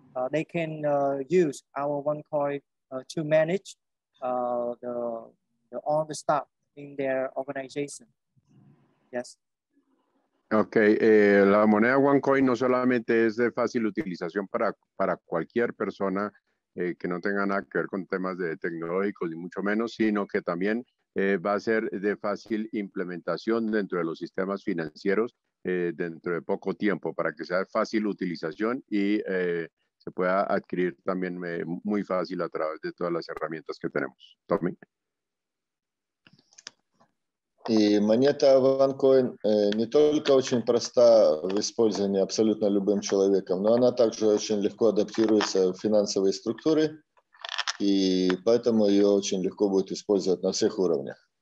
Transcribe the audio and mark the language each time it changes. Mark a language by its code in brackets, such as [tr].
[en] They can use our OneCoin to manage all the stuff in their organization. Yes. [es] Ok, la moneda OneCoin no solamente es de fácil utilización para cualquier persona que no tenga nada que ver con temas de tecnológicos ni mucho menos, sino que también va a ser de fácil implementación dentro de los sistemas financieros dentro de poco tiempo, para que sea de fácil utilización y se pueda adquirir también muy fácil a través de todas las herramientas que tenemos. Tommy. [ru] И монета OneCoin не только очень проста в использовании абсолютно любым человеком, но она также очень легко адаптируется в финансовые структуры, и поэтому ее очень легко будет использовать на всех уровнях.